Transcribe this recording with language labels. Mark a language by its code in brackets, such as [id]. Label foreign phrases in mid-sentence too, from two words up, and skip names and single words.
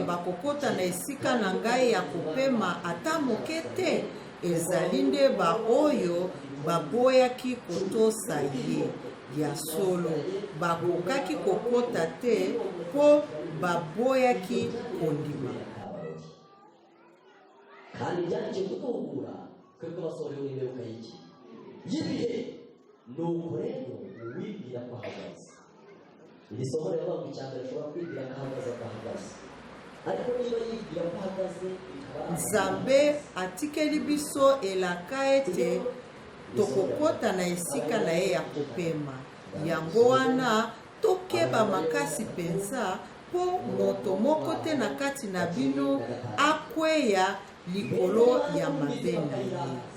[ln] bakokota na esika na ngai ya kopema ata moke te ezali nde baoyo baboyaki kotosa ye ya solo bakokaki kokota te mpo baboyaki kondima. [rw] kandi byaje gutungura kweko basohorewe n'imperuka y'iki y'ibihe nuko rero uwibwira ko ahagaze iri somo rero bavuga icyambere ashobora kwibwira ko ahagaze akahagaze ariko niba yibwira ko ahagaze [ln] nzambe atikeli biso elaka ete tokokota na esika na ye ya kopema yango wana tokeba makasi penza mpo moto moko te na kati na bino akweya likolo ya mabe na ye.